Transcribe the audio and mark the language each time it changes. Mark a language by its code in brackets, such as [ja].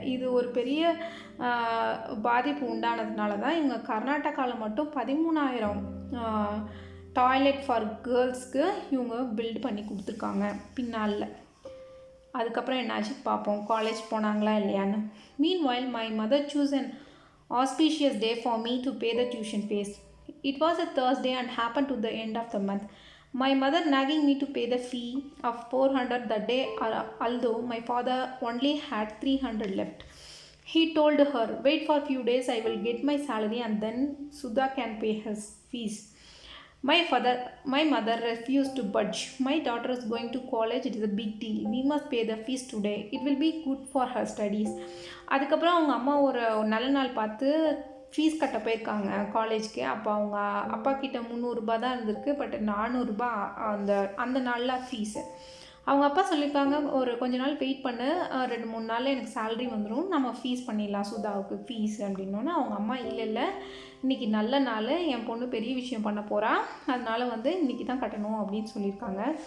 [ta] இது ஒரு பெரிய பாதிப்பு உண்டானதுனால தான் இவங்க கர்நாடகாவில் மட்டும் 13,000 டாய்லெட் ஃபார் கேர்ள்ஸ்க்கு இவங்க பில்ட் பண்ணி கொடுத்துருக்காங்க பின்னால். அதுக்கப்புறம் என்னாச்சு பார்ப்போம், காலேஜ் போனாங்களா இல்லையான்னு. [en] Meanwhile, my mother chose an auspicious day for me to pay the tuition fees. It was a Thursday and happened to the end of the month. My mother nagging me to pay the fee of 400 that day, although my father only had 300 left. He told her, wait for a few days, I will get my salary and then Sudha can pay his fees. My mother refused to budge. My daughter is going to college, it is a big deal. We must pay the fees today. It will be good for her studies. [ta] அதுக்கப்புறம் அவங்க அம்மா ஒரு நல்ல நாள் பார்த்து fees கட்ட போயிருக்காங்க காலேஜ்க்கு. அப்போ அவங்க அப்பா கிட்ட 300 ரூபா தான் இருந்திருக்கு, பட் 400 ரூபா அந்த நாளில் ஃபீஸு. அவங்க அப்பா சொல்லியிருக்காங்க, ஒரு கொஞ்ச நாள் வெயிட் பண்ணு, 2-3 நாளில் எனக்கு சேலரி வந்துடும், நம்ம ஃபீஸ் பண்ணிடலாம் சுதாவுக்கு ஃபீஸ் அப்படின்னோன்னா அவங்க அம்மா இல்லை இன்றைக்கி நல்ல நாள், என் பொண்ணு பெரிய விஷயம் பண்ண போகிறா, அதனால் வந்து இன்றைக்கி தான் கட்டணும் அப்படின்னு சொல்லியிருக்காங்க.